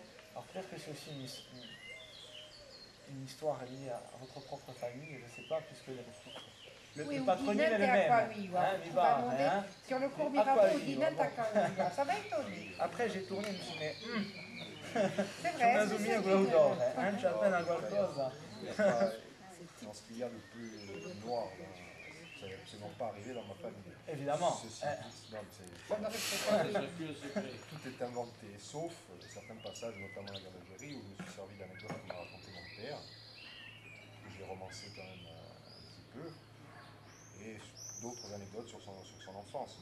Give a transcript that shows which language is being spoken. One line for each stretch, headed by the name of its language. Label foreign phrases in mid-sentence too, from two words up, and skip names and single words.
French: Alors peut-être que c'est aussi une histoire liée à votre propre famille, je ne sais pas, puisque le patronyme est le même. Sur le cours Mirabeau, Dinette à Kaouia, ça va étonner. Après j'ai tourné, je me suis dit, mais C'est
Italian: Sono
French: vrai.
Italian: assumendo qualcosa, c'è appena qualcosa.
French: Dans ce qu'il y a de plus noir, ça n'est absolument pas arrivé dans ma famille. Évidemment. Ceci dit, non, On aurait fait ça. tout est inventé, sauf certains passages, notamment la guerre d'Algérie, où je me suis servi d'anecdotes que m'a raconté mon père, que j'ai romancé quand même un petit peu, et d'autres anecdotes sur son enfance.